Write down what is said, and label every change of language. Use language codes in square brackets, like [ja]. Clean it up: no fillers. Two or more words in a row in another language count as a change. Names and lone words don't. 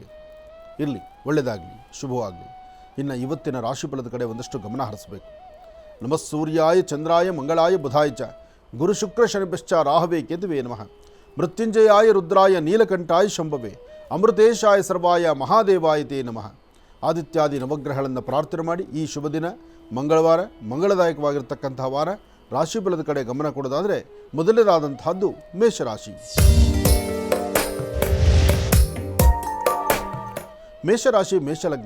[kn] ಇರಲಿ, ಒಳ್ಳೆಯದಾಗಲಿ, ಶುಭವಾಗಲಿ. ಇನ್ನು ಇವತ್ತಿನ ರಾಶಿಫಲದ ಕಡೆ ಒಂದಷ್ಟು ಗಮನ ಹರಿಸಬೇಕು. [sa] ನಮಃ ಸೂರ್ಯಾಯ ಚಂದ್ರಾಯ ಮಂಗಳಾಯ ಬುಧಾಯ ಚ ಗುರು ಶುಕ್ರ ಶನಿಭ್ಯಶ್ಚ ರಾಹವೇ ಕೇತುವೇ ನಮಃ. ಮೃತ್ಯುಂಜಯಾಯ ರುದ್ರಾಯ ನೀಲಕಂಠಾಯ ಶಂಭವೇ ಅಮೃತೇಶಾಯ ಸರ್ವಾಯ ಮಹಾದೇವಾಯ ತೇ ನಮಃ. [kn] ಆದಿತ್ಯಾದಿ ನವಗ್ರಹಗಳನ್ನು ಪ್ರಾರ್ಥನೆ ಮಾಡಿ ಈ ಶುಭ ದಿನ ಮಂಗಳವಾರ, ಮಂಗಳದಾಯಕವಾಗಿರ್ತಕ್ಕಂತಹ ವಾರ. ರಾಶಿಫಲದ ಕಡೆ ಗಮನ ಕೊಡೋದಾದರೆ ಮೊದಲನೇದಾದಂತಹದ್ದು ಮೇಷರಾಶಿ. ಮೇಷರಾಶಿ ಮೇಷಲಗ್ನ.